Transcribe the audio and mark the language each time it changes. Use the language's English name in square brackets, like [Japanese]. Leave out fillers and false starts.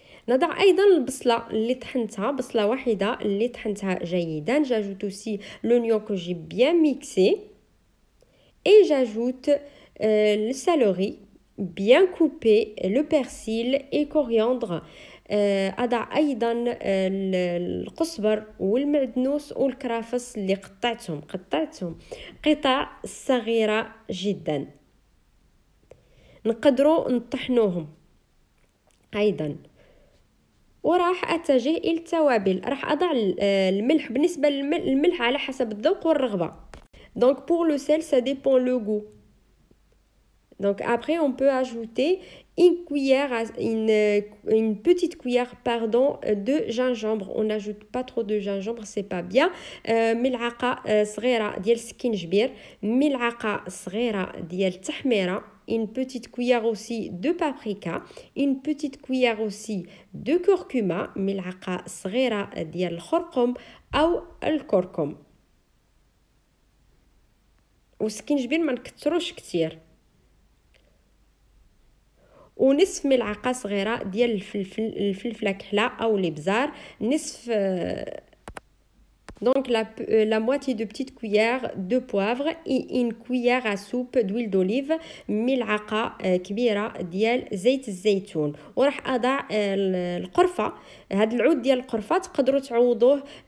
[Arabic] نضع أيضا البصلة اللي طحنتها، بصلة واحدة اللي طحنتها جيدا. [French] j'ajoute aussi l'oignon que j'ai bien mixé et j'ajoute le céleri bien coupé, le persil et coriandre. [Arabic] أضع أيضا القزبر والمعدنوس والكرفس اللي قطعتهم قطع صغيرة جدا. نقدروا نطحنوهم أيضا. وراح أتجه إلى التوابل. راح أضع الملح. بالنسبة للملح على حسب الذوق والرغبة. [French] Donc pour le sel ça dépend le goût. Donc après on peut ajouter une petite cuillère de gingembre. On n'ajoute pas trop de gingembre, c'est pas bien. [Arabic] ملعقة صغيرة ديال السكينجبير، ملعقة صغيرة ديال التحميرة، [French] une petite cuillère aussi de paprika, une petite cuillère aussi de curcuma، [Arabic] ملعقة صغيرة ديال الخرقم أو الكركم. والسكينجبير ما نكتروش كتير. ونصف ملعقه صغيره ديال الفلفله كحله او الابزار نصف [French] Donc la moitié de petite cuillère de poivre et une cuillère à soupe d'huile d'olive [Arabic] ملعقة كبيرة ديال زيت الزيتون وراح أضع القرفة هاد العود ديال القرفة تقدروا تعوضوه